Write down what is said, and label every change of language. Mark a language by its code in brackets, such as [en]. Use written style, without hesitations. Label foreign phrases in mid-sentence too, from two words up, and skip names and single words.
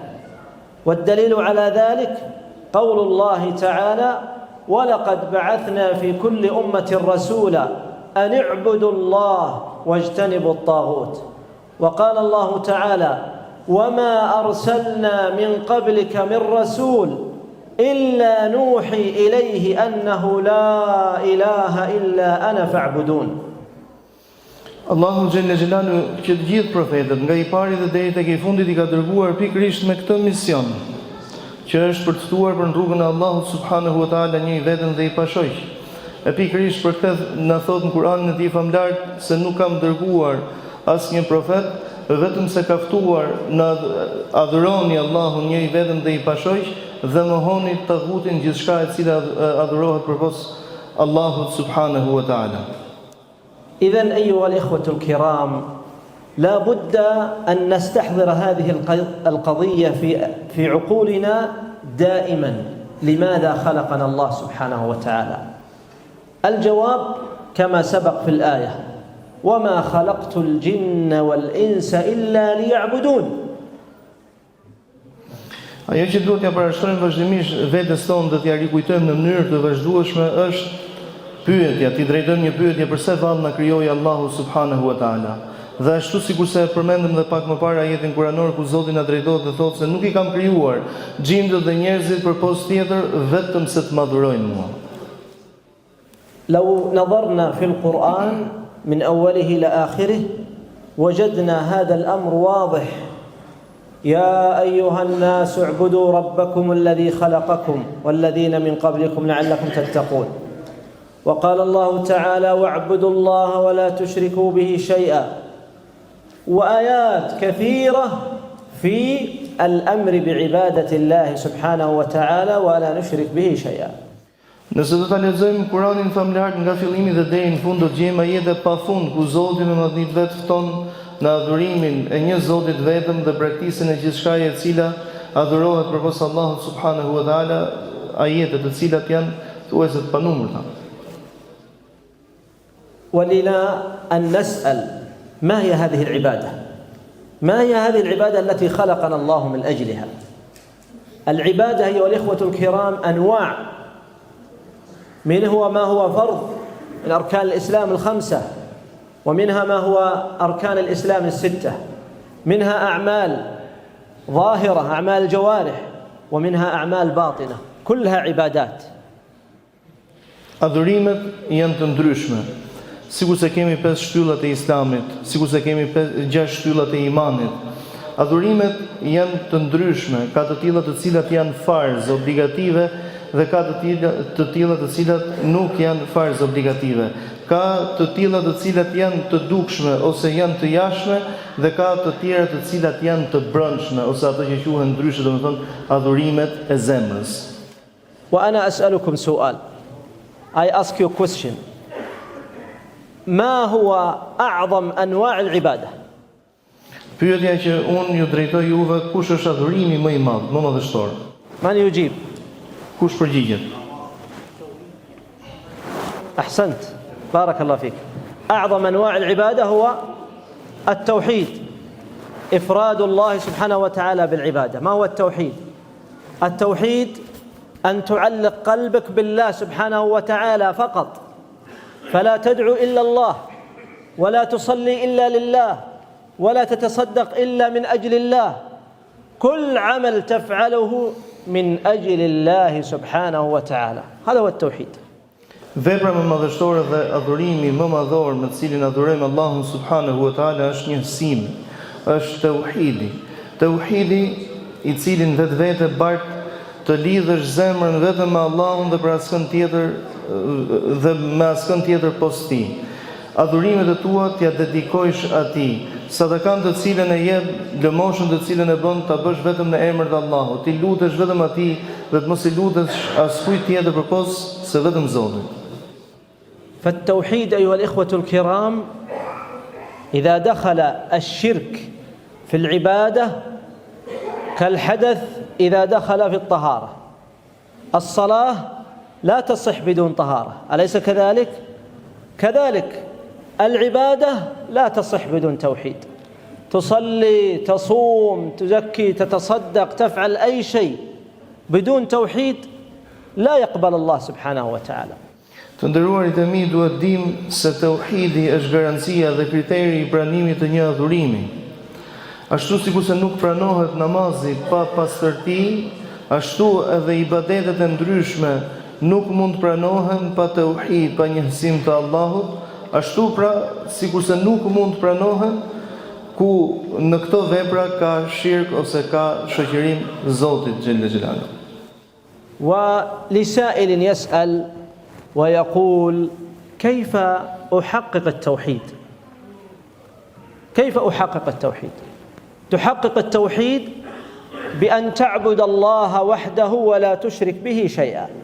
[ar] والدليل على ذلك قول الله تعالى: ولقد بعثنا في كل أمة رسولا أن اعبدوا الله واجتنبوا الطاغوت. وقال الله تعالى: وما أرسلنا من قبلك من رسول إلا نوحي إليه أنه لا إله إلا أنا فاعبدون. [sq] Allahu [ar] جل جلاله [sq] që të gjithë profetët nga I pari dhe deri tek I fundit I ka dërguar pikërisht me këtë mision, që është për të ftuar për rrugën e Allahut [ar] سبحانه وتعالى [sq] një I vetëm dhe I pashoq. E pikërisht për këtë na thot në Kur'anin e Tij famlar se nuk kam dërguar asnjë profet, vetëm se ka ftuar në adhuroni Allahun një I vetëm dhe I pashoq dhe mohoni taghutin gjithçka e cila adhurohet përpos Allahut [ar] سبحانه وتعالى. إذن أيها الإخوة الكرام، لا بد أن نستحضر هذه القضية في عقولنا دائما. لماذا خلقنا الله سبحانه وتعالى؟ الجواب كما سبق في الآية: وما خلقت الجن والإنس إلا ليعبدون. [sq] Ajo që duhet t'ja parashtrojmë vazhdimisht vetes tonë dhe t'ja rikujtojmë në mënyrë të vazhdueshme është pyetja, t'i drejtojmë një pyetje: përse vallë na krijoi Allahu [ar] سبحانه وتعالى? [sq] Dhe ashtu sikurse e përmendëm dhe pak më parë ajetin kuranor ku Zoti na drejtohet dhe thotë se nuk I kam krijuar xhindët dhe njerëzit përpos tjetër vetëm se të madhurojnë mua. [ar] لو نظرنا في القرآن من أوله إلى آخره وجدنا هذا الأمر واضح: يا أيها الناس اعبدوا ربكم الذي خلقكم والذين من قبلكم لعلكم تتقون. وقال الله تعالى: واعبدوا الله ولا تشركوا به شيئا. وآيات كثيرة في الأمر بعبادة الله سبحانه وتعالى ولا نشرك به شيئا. [sq] Nëse do ta lexojmë Kur'anin famlar nga fillimi dhe deri në fund, do të gjejmë ajete pafund ku Zoti me madhënit vet fton në adhurimin e një Zotit vetëm dhe braktisjen e gjithçkaje e cila adhurohet përpos Allahut [ar] سبحانه وتعالى, [sq] ajete të cilat janë thuajse të panumërta. [ar] ولنا أن نسأل: ما هي هذه العبادة؟ ما هي هذه العبادة التي خلقنا الله من أجلها؟ العبادة أيها الإخوة الكرام أنواع، منه ما هو فرض من أركان الإسلام الخمسة، ومنها ما هو أركان الإسلام الستة، منها أعمال ظاهرة أعمال الجوارح، ومنها أعمال باطنة، كلها عبادات. [sq] Adhurimet janë të ndryshme. Sikur se kemi 5 shtyllat e Islamit, sikur se kemi 6 shtyllat e imanit. Adhurimet janë të ndryshme, ka të tilla të cilat janë farz obligative dhe ka të tilla të cilat nuk janë farz obligative. Ka të tilla të cilat janë të dukshme ose janë të jashtme dhe ka të tjera të cilat janë të brendshme ose ato që quhen ndryshe, domethënë adhurimet e zemrës. [ar] وأنا أسألكم سؤال. [en] I ask you a question. [ar] ما هو أعظم أنواع العبادة؟ [sq] Pyetja që unë ju drejtoj juve, kush është adhurimi më I madh, më madhështor? [ar] من يجيب؟ [sq] Kush përgjigjet? [ar] أحسنت، بارك الله فيك. أعظم أنواع العبادة هو التوحيد إفراد الله سبحانه وتعالى بالعبادة. ما هو التوحيد؟ التوحيد أن تعلق قلبك بالله سبحانه وتعالى فقط، فلا تدعو إلا الله، ولا تصلي إلا لله، ولا تتصدق إلا من أجل الله. كل عمل تفعله من أجل الله سبحانه وتعالى. هذا هو التوحيد. [sq] Vepra më madhështore dhe adhurimi më madhor me të cilin adhurojmë Allahun [ar] سبحانه وتعالى [sq] është njësimi, është tauhidi. Tauhidi i cilin vetvete bart të lidhësh zemrën vetëm me Allahun dhe për askën tjetër dhe me askën tjetër post tij. Adhurimet e tua t'ia dedikojsh atij. Sadakan të cilën e jep, lëmoshën të cilën e bën, ta bësh vetëm në emër të Allahut. Ti lutesh vetëm atij dhe të mos i lutesh askujt tjetër përpos se vetëm Zotit. [ar] فالتوحيد أيها الإخوة الكرام إذا دخل الشرك في العبادة كالحدث إذا دخل في الطهارة. الصلاة لا تصح بدون طهارة، أليس كذلك؟ كذلك العبادة لا تصح بدون توحيد. تصلي، تصوم، تزكي، تتصدق، تفعل أي شيء بدون توحيد لا يقبل الله سبحانه وتعالى. [sq] Të nderuarit e mi, duhet dim se tauhidi është garancia dhe kriteri i pranimit të një adhurimi. Ashtu sikur se nuk pranohet namazi pa pastërti, ashtu edhe ibadetet e ndryshme nuk mund pranohen pa tauhid, pa njësim të Allahut, ashtu pra sikur se nuk mund pranohen ku në këto vepra ka shirk ose ka shoqërim Zotit [ar] جل جلاله. ولسائل يسأل ويقول: كيف أحقق التوحيد؟ كيف أحقق التوحيد؟ تحقق التوحيد بأن تعبد الله وحده ولا تشرك به شيئا.